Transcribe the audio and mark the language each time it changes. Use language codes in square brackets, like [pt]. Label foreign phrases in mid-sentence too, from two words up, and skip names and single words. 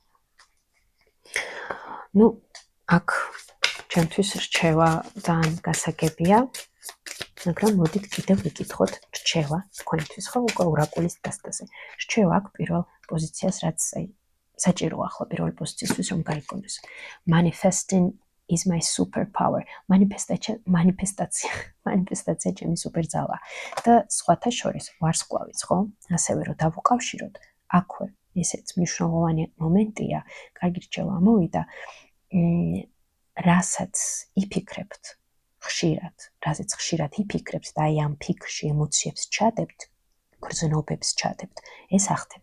[ka] აქ ჩემთვის რჩევა ძალიან გასაგებია, მაგრამ მოდით კიდევ ვიკითხოთ რჩევა თქვენთვის, ხო, უკვე ორაკულის დასტაზე. რჩევა აქ პირველ პოზიციას, რაც საჭიროა ახლა პირველი პოზიციისთვის, რომ გაიგონოს. [en] Manifesting is my superpower. [ka] манифестация ჩემი სუპერძალა. და სხვათა შორის ვარსკვლავიც, ხო? ასევე რომ დავუკავშიროთ, აქვე ესეც მნიშვნელოვანი მომენტია, კარგი რჩევა მოვიდა. რასაც იფიქრებთ ხშირად, რაზეც ხშირად იფიქრებთ და აი ამ ფიქრში ემოციებს ჩადებთ, გრძნობებს ჩადებთ, ეს ახდება.